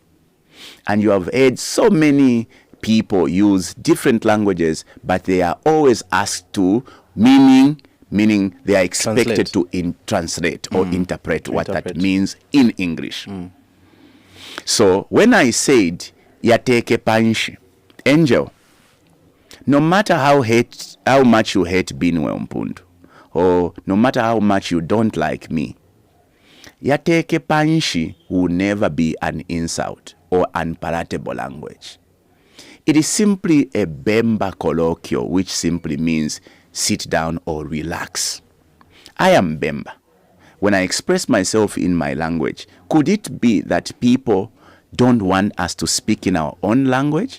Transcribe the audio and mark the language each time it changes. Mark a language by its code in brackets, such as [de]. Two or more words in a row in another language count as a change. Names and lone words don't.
[en] And you have heard so many people use different languages, but they are always asked to meaning they are expected to translate or interpret what that means in English. So when I said [bem] yateke panshi, [en] Angel, no matter how much you hate Binwell Mpundu, or no matter how much you don't like me, [bem] yateke panshi [en] will never be an insult or unpalatable language. It is simply a Bemba colloquial, which simply means sit down or relax. I am Bemba. When I express myself in my language, could it be that people don't want us to speak in our own language?